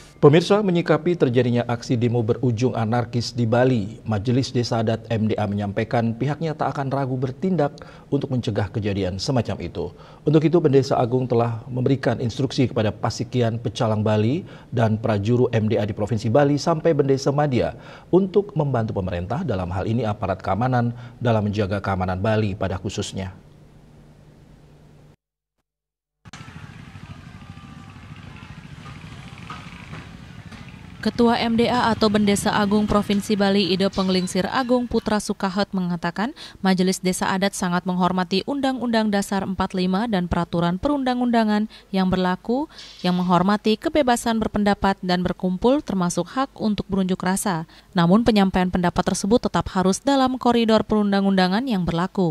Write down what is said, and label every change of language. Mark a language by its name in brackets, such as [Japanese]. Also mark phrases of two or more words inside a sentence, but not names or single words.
[Indonesian] Pemirsa, menyikapi terjadinya aksi demo berujung anarkis di Bali, Majelis Desa Adat MDA menyampaikan pihaknya tak akan ragu bertindak untuk mencegah kejadian semacam itu. Untuk itu, Bendesa Agung telah memberikan instruksi kepada Pasikian Pecalang Bali dan Prajuru MDA di Provinsi Bali sampai Bendesa Madya untuk membantu pemerintah, dalam hal ini aparat keamanan, dalam menjaga keamanan Bali pada khususnya. Ketua MDA atau Bendesa Agung Provinsi Bali Ide Penglingsir Agung Putra Sukahet mengatakan Majelis Desa Adat sangat menghormati Undang-Undang Dasar 45 dan peraturan perundang-undangan yang berlaku yang menghormati kebebasan berpendapat dan berkumpul termasuk hak untuk berunjuk rasa. Namun penyampaian pendapat tersebut tetap harus dalam koridor perundang-undangan yang berlaku.